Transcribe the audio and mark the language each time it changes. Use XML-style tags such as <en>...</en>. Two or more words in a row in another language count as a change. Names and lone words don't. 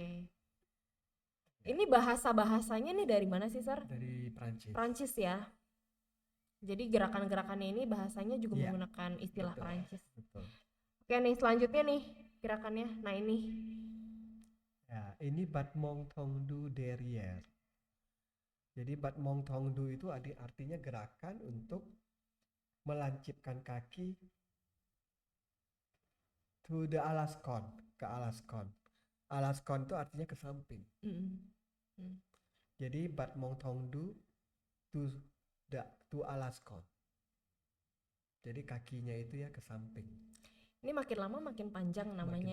<id>Ini bahasanya nih dari mana sih, Sar? Dari Prancis. Prancis ya. Jadi gerakan-gerakannya ini bahasanya juga Iya, menggunakan istilah betul, Prancis. betul. Oke nih, selanjutnya nih gerakannya. Nah, ini. Ya, ini</id> <fr>battement tendu derrière.</fr> <id>Jadi</id> <fr>battement tendu</fr> <id>itu artinya gerakan untuk melancipkan kaki</id> <en>to the alaskon,</en> <id>ke alaskon. Alaskon itu artinya ke samping. Jadi</id> <fr>battement tendu</fr> <en>to alaskon.</en> <id>Jadi kakinya itu ya ke samping. Ini makin lama makin panjang namanya</id>